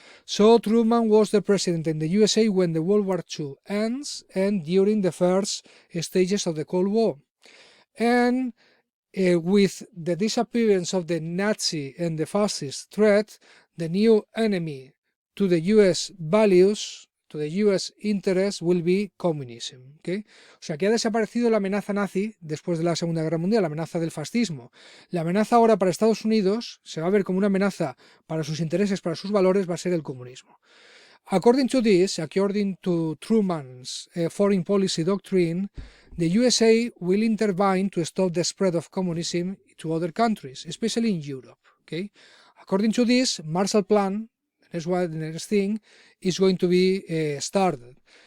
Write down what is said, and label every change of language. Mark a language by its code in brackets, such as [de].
[en] So Truman was the president in the USA when the World War II ends and during the first stages of the Cold War. And with the disappearance of the Nazi and the fascist threat, the new enemy to the US values, to the US interest, will be communism. ¿Okay? [es] O sea que ha desaparecido la amenaza nazi después de la Segunda Guerra Mundial, la amenaza del fascismo. La amenaza ahora para Estados Unidos se va a ver como una amenaza para sus intereses, para sus valores, va a ser el comunismo. [en] According to this, according to Truman's foreign policy doctrine, the USA will intervene to stop the spread of communism to other countries, especially in Europe. Okay? According to this, Marshall Plan, the next thing, is going to be started.